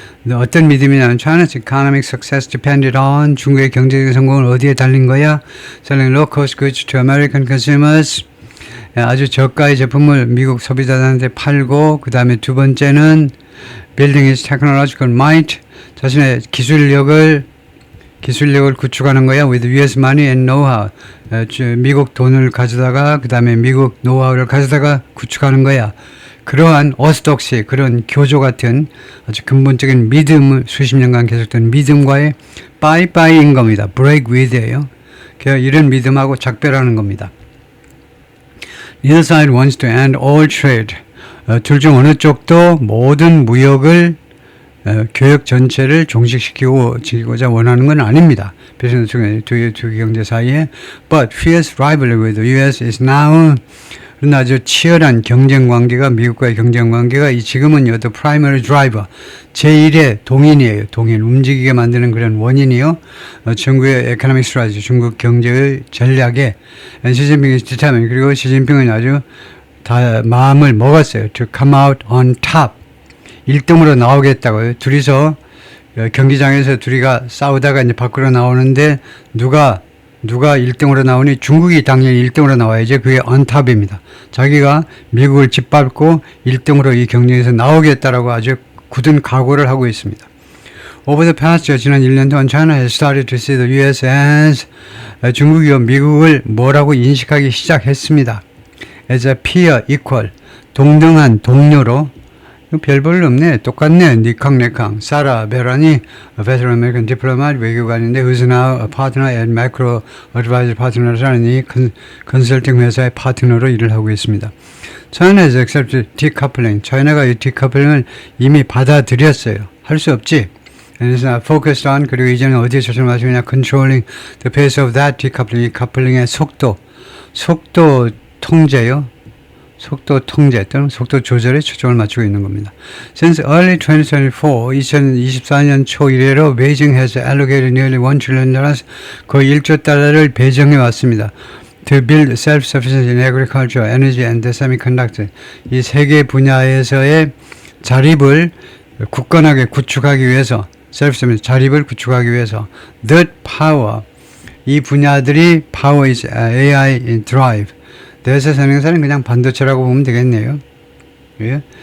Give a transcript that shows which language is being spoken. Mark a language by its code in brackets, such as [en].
[ko] 어떤 믿음이냐면 [en] China's economic success depended on, [ko] 중국의 경제적인 성공은 어디에 달린 거야? [en] Selling low-cost goods to American consumers. [ko] 아주 저가의 제품을 미국 소비자들한테 팔고, 그 다음에 두 번째는 [en] building its technological might, [ko] 자신의 기술력을 구축하는 거야. [en] with US money and know-how. [ko] 미국 돈을 가져다가, 그 다음에 미국 노하우를 가져다가 구축하는 거야. 그러한 orthodoxy, 그런 교조 같은 아주 근본적인 믿음을 수십 년간 계속된 믿음과의 빠이빠이인 겁니다. break with예요. 이런 믿음하고 작별하는 겁니다. [en] Neither side wants to end all trade. [ko] 둘 중 어느 쪽도 모든 무역을 교역 전체를 종식시키고자 원하는 건 아닙니다. 두 경제 사이에. [en] But fierce rivalry with the US is now. [ko] 그러나 아주 치열한 경쟁 관계가, 미국과의 경쟁 관계가 지금은요, [en] the primary driver, [ko] 제1의 동인이에요. 동인, 움직이게 만드는 그런 원인이요. 중국의 [en] economic strategy, [ko] 중국 경제의 전략에 시진핑이 지타면, 그리고 시진핑은 아주 다 마음을 먹었어요. [en] to come out on top. [ko] 1등으로 나오겠다고요. 둘이서 경기장에서 둘이가 싸우다가 이제 밖으로 나오는데 누가 1등으로 나오니 중국이 당연히 1등으로 나와야죠. 그게 언탑입니다. 자기가 미국을 짓밟고 1등으로 이 경쟁에서 나오겠다라고 아주 굳은 각오를 하고 있습니다. [en] Over the past, [ko] 지난 1년 동안 [en] China has started to see the US as, [ko] 중국이요, 미국을 뭐라고 인식하기 시작했습니다. [en] As a peer, equal, [ko] 동등한 동료로. 별 볼일 없네. 똑같네. 니캉. [en] 사라 베라니, a veteran American diplomat, [ko] 외교관인데, [en] who's now a partner at Macro Advisor Partners라는 [ko] 이 컨설팅 회사의 파트너로 일을 하고 있습니다. [en] China has accepted decoupling. [ko] China가 이 decoupling 이미 받아들였어요. 할 수 없지. [en] And it's not focused on, [ko] 그리고 이제는 어디에 초점을 맞추느냐, [en] controlling the pace of that decoupling. [ko] 이 coupling의 속도 통제요. 속도 통제 또는 속도 조절에 초점을 맞추고 있는 겁니다. Since early 2024년 초 이래로 [en] Beijing has allocated nearly $1 trillion, [ko] 거의 1조 달러를 배정해 왔습니다. [en] To build self-sufficiency in agriculture, energy and the semiconductor. [ko] 이 세 개 분야에서의 자립을 굳건하게 구축하기 위해서, self-sufficiency, 자립을 구축하기 위해서, [en] that power, [ko] 이 분야들이 [en] power is AI drive. [ko] 대세선행사는 그냥 반도체라고 보면 되겠네요. 예?